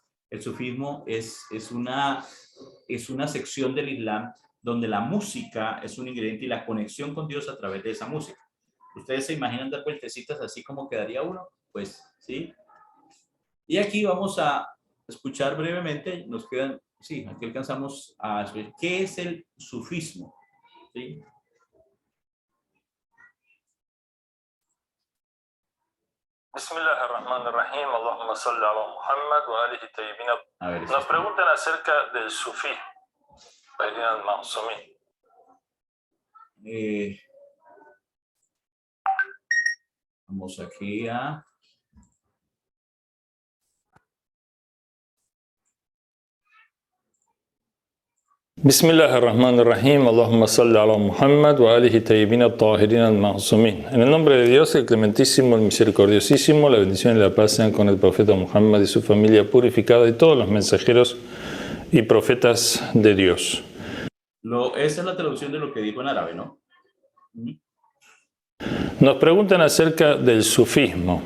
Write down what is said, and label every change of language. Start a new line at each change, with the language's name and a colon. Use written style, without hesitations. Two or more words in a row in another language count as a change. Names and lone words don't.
Spanish: El sufismo es una sección del Islam donde la música es un ingrediente y la conexión con Dios a través de esa música. ¿Ustedes se imaginan dar vueltecitas así como quedaría uno? Pues sí. Y aquí vamos a escuchar brevemente, nos quedan, sí, aquí alcanzamos a escuchar qué es el sufismo. ¿Sí?
Arabic: بسم الله الرحمن الرحيم، اللهم صل على محمد وآله الطيبين.
Spanish: Nos preguntan acerca del sufí, al-Ma'sumi. Vamos aquí a...
Arabic: بسم الله الرحمن الرحيم، اللهم صل على محمد وآله الطيبين الطاهرين المعصومين.
Spanish: En el nombre de Dios, el clementísimo, el misericordiosísimo, la bendición y la paz sean con el profeta Muhammad y su familia purificada y todos los mensajeros y profetas de Dios. Esa es la traducción de lo que dijo en árabe, ¿no? Nos preguntan acerca del sufismo.